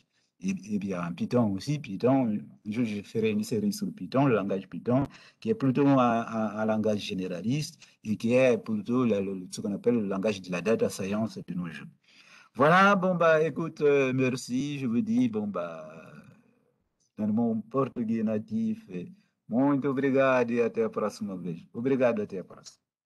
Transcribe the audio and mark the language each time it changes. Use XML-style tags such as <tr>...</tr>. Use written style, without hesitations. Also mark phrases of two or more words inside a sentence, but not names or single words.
<fr>Et bien, en Python aussi, Python, un jour, je ferai une série sur Python, le langage Python, qui est plutôt un langage généraliste et qui est plutôt ce qu'on appelle le langage de la</fr> <en>data science</en> <fr>de nos jours. Voilà, bon, bah, écoute, merci, je vous dis, bon, bah, dans mon português natif,</fr> <pt>muito obrigado e até a próxima vez. Obrigado, até a próxima.</pt>